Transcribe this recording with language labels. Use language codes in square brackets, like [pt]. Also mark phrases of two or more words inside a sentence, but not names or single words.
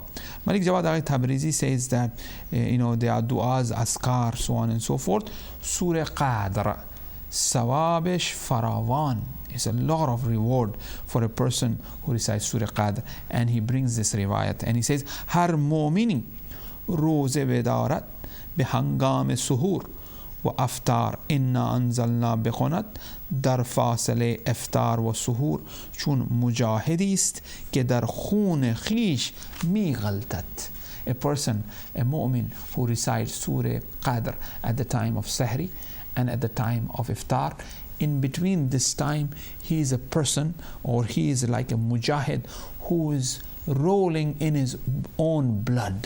[en] Malik Jawad Aghay Tabrizi says that there are du'as, askar, so on and so forth. Surah Qadr, [fa] ثوابش فراوان, [en] is a lot of reward for a person who recites Surah Qadr. And he brings this riwayat and he says, [fa] هر مؤمنی روزه بدارد به هنگام سحور و افطار [ar] انا انزلنا [fa] بخونت در فاصله افطار و سحور چون مجاهدی است که در خون خیش می غلطد. [en] A person, a mu'min who recites Surah Qadr at the time of Sahri and at the time of Iftar, in between this time he is a person, or he is like a mujahid who is rolling in his own blood.